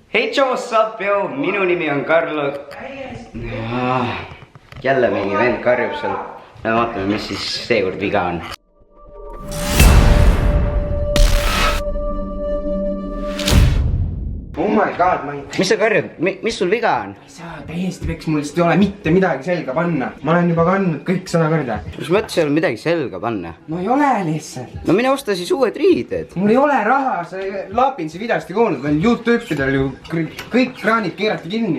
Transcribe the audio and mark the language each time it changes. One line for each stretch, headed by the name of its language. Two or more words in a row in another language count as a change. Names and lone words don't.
English: Hei, what's up,
Estonian: yo? Minu nimi on Karlo. Jälle mingi vend karjub seal. Me vaatame, mis siis seekord viga on.
English: Oh my god,
Estonian: ma ei... Mis sa karjud? Mis sul viga on? Ei saa täiesti peks, mul lihtsalt ei ole mitte midagi selga panna. Ma olen juba kandnud kõik 100 korda. Mis mõttes ei ole midagi selga panna? No ei ole lihtsalt. No mine osta siis uued riided. Mul ei ole raha, sa Laapinsi videost ei kuulnud. Veel YouTube-idel ju kõik kraanid keerati kinni.